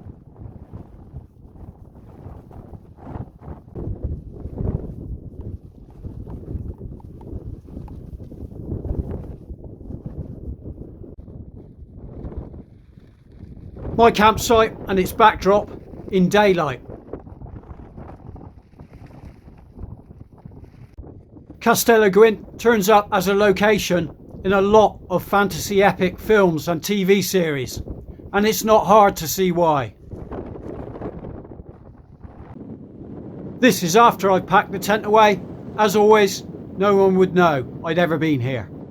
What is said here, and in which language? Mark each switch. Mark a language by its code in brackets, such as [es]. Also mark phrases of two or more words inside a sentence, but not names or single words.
[en] My campsite and its backdrop in daylight. Castell y Gwynt turns up as a location in a lot of fantasy epic films and TV series, and it's not hard to see why. This is after I've packed the tent away. As always, no one would know I'd ever been here.